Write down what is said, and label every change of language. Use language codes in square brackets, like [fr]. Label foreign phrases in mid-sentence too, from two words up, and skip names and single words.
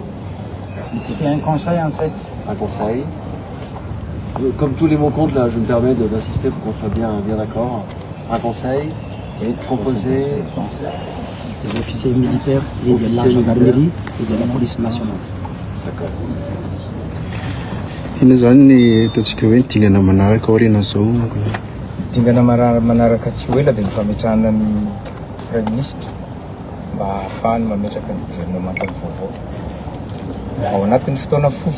[fr] C'est un conseil en fait. Un conseil. Comme tous les mots comptent, là, je me permets d'insister pour qu'on soit bien d'accord. Un conseil composé des officiers militaires et de la gendarmerie et de la police nationale. D'accord. [mg] Ina zany ny ataontsika hoe dingana manaraka aoriana zao. Dingana manaraka tsy ho ela dia ny fametrahana ny [fr] Premier Ministre [mg] mba ahafahany mametraka ny gouvernement vaovao ao anatin'ny fotoana fohy.